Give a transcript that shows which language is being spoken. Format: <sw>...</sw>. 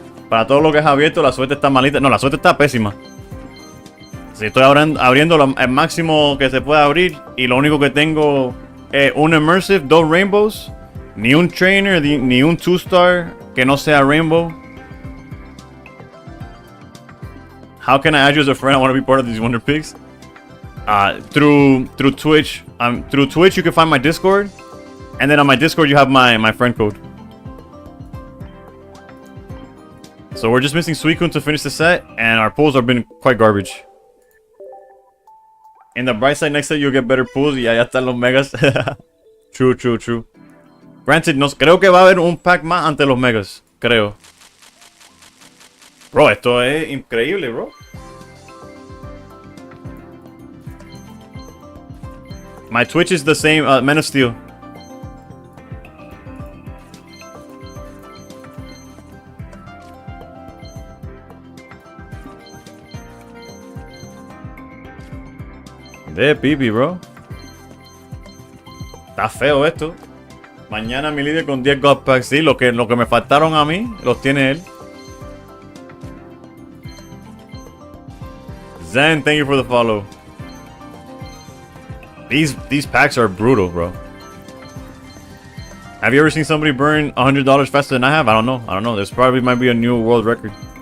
<es>Para todo lo que es abierto, la suerte está malita. No, la suerte está pésima. Si estoy abriendo el máximo que se puede abrir y lo único que tengo es un Immersive, dos Rainbows, ni un Trainer, ni un 2-star que no sea Rainbow.</es> <en>How can I add you as a friend? I want to be part of these Wonder Picks. Through Twitch. Through Twitch, you can find my Discord. And then on my Discord, you have my friend code. So we're just missing Suicune to finish the set, and our pulls have been quite garbage. In the bright side, next set you'll get better pulls.</en> <es>Y ya están los megas.</es> <en>True. Granted,</en> <es>creo que va a haber un pack más ante los megas. Creo. Bro, esto es increíble, bro.</es> <en>My Twitch is the same, Men of Steel.</en> <es>De pipi, bro. Está feo esto. Mañana mi líder con 10 God Packs. Sí, lo que me faltaron a mí, los tiene él.</es> <en>Zen, thank you for the follow. These packs are brutal, bro. Have you ever seen somebody burn $100 faster than I have? I don't know. This probably might be a new world record.</en>